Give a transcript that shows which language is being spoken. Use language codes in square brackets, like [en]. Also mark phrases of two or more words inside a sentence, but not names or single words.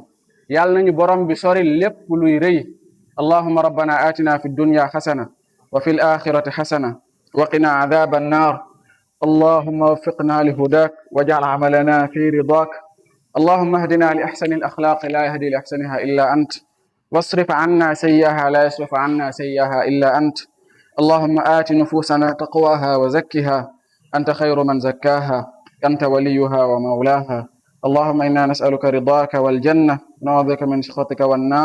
[wo] yàlla nañu borom bi sori lépp luy rëy. [ar] اللهم ربنا آتنا في الدنيا حسنة وفي الآخرة حسنة وقنا عذاب النار. اللهم وفقنا لهداك واجعل عملنا في رضاك. اللهم اهدنا لأحسن الأخلاق لا يهدي لأحسنها إلا أنت واصرف عنا سيئها لا يصرف عنا سيئها إلا أنت wasrif anna sayyi'aha la yasrif anna sayyi'aha illa ant. اللهم آت نفوسنا تقواها وزكها أنت خير من زكاها أنت وليها ومولاها. اللهم إنا نسألك رضاك والجنة ونعوذ بك من سخطك والنار.